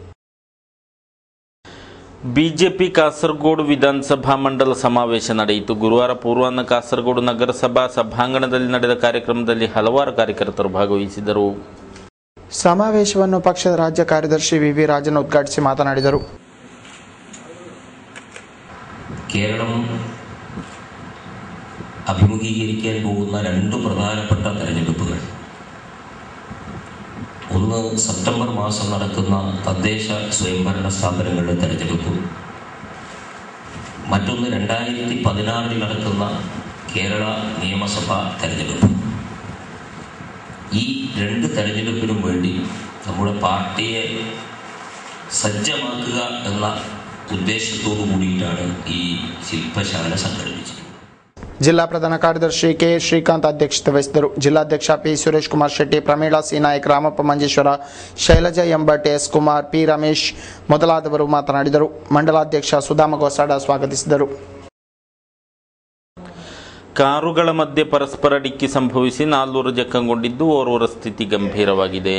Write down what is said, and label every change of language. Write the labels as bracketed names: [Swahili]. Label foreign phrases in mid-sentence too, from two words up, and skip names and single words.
[Kannada] ಬಿಜೆಪಿ ಕಾಸರಗೋಡು ವಿಧಾನಸಭಾ ಮಂಡಲ ಸಮಾವೇಶ ನಡೆಯಿತು. ಗುರುವಾರ ಪೂರ್ವಾಹ್ನ ಕಾಸರಗೋಡು ನಗರಸಭಾ ಸಭಾಂಗಣದಲ್ಲಿ ನಡೆದ ಕಾರ್ಯಕ್ರಮದಲ್ಲಿ ಹಲವಾರು ಕಾರ್ಯಕರ್ತರು ಭಾಗವಹಿಸಿದರು. ಸಮಾವೇಶವನ್ನು ಪಕ್ಷದ ರಾಜ್ಯ ಕಾರ್ಯದರ್ಶಿ ವಿ ರಾಜನ್ ಉದ್ಘಾಟಿಸಿ ಮಾತನಾಡಿದರು. [Malayalam] കേരളം അഭിമുഖീകരിക്കാൻ പോകുന്ന 2 പ്രധാനപ്പെട്ട തെരഞ്ഞെടുപ്പുകൾ, ഒന്ന് സെപ്റ്റംബർ മാസം നടക്കുന്ന തദ്ദേശ സ്വയംഭരണ സ്ഥാപനങ്ങളുടെ തെരഞ്ഞെടുപ്പും, മറ്റൊന്ന് 2016 നടക്കുന്ന കേരള നിയമസഭാ തെരഞ്ഞെടുപ്പും. ഈ 2 തെരഞ്ഞെടുപ്പിനും വേണ്ടി നമ്മുടെ പാർട്ടിയെ സജ്ജമാക്കുക എന്ന ഉദ്ദേശത്തോടു കൂടിയിട്ടാണ് ഈ ശില്പശാല സംഘടിപ്പിച്ചത്. [Kannada] ಜಿಲ್ಲಾ ಪ್ರಧಾನ ಕಾರ್ಯದರ್ಶಿ ಕೆ ಶ್ರೀಕಾಂತ್ ಅಧ್ಯಕ್ಷತೆ ವಹಿಸಿದರು. ಜಿಲ್ಲಾಧ್ಯಕ್ಷ ಪಿ ಸುರೇಶ್ ಕುಮಾರ್ ಶೆಟ್ಟಿ, ಪ್ರಮೀಳಾ ಸಿ ನಾಯಕ್, ರಾಮಪ್ಪ ಮಂಜೇಶ್ವರ, ಶೈಲಜಾ ಎಂಬಟ್, ಎಸ್ ಕುಮಾರ್, ಪಿ ರಮೇಶ್ ಮೊದಲಾದವರು ಮಾತನಾಡಿದರು. ಮಂಡಲಾಧ್ಯಕ್ಷ ಸುಧಾಮ ಗೋಸಾಡ ಸ್ವಾಗತಿಸಿದರು. ಕಾರುಗಳ ಮಧ್ಯೆ ಪರಸ್ಪರ ಡಿಕ್ಕಿ ಸಂಭವಿಸಿ 4 ಜಖಂಗೊಂಡಿದ್ದು, ಓರ್ವರ ಸ್ಥಿತಿ ಗಂಭೀರವಾಗಿದೆ.